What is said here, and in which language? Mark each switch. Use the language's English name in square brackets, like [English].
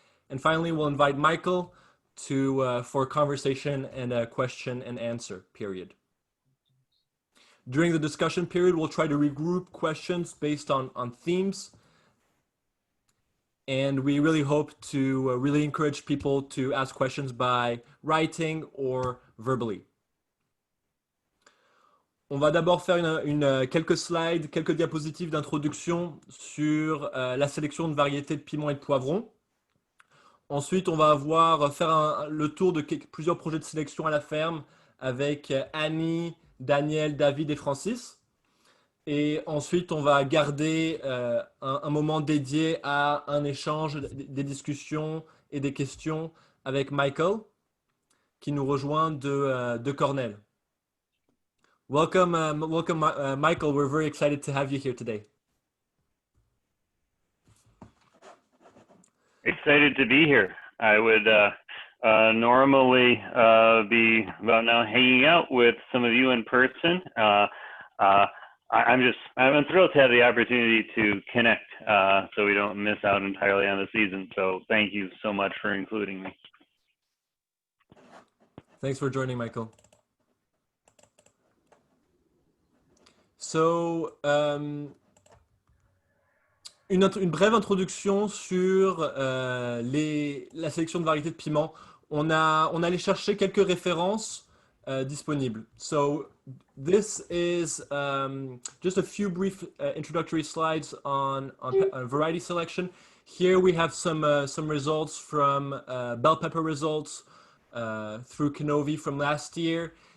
[English] And finally, we'll invite Michael for a conversation and a question and answer period. During the discussion period, we'll try to regroup questions based on themes. And we really hope to really encourage people to ask questions by writing or verbally. [French] On va d'abord faire quelques slides, quelques diapositives d'introduction sur la sélection de variétés de piments et de poivrons. Ensuite, on va faire le tour de plusieurs projets de sélection à la ferme avec Annie, Daniel, David et Francis. Et ensuite, on va garder un moment dédié à un échange, des discussions et des questions avec Michael, qui nous rejoint de Cornell. [English] Welcome, Michael. We're very excited to have you here today. Excited to be here. I would normally be about now hanging out with some of you in person. I'm thrilled to have the opportunity to connect so we don't miss out entirely on the season. So thank you so much for including me. Thanks for joining, Michael. [French] So, une brève introduction sur la sélection de variétés de piments. On allé chercher quelques références disponibles. [English] So, this is just a few brief introductory slides on variety selection. Here we have some results from bell pepper results through CANOVI from last year.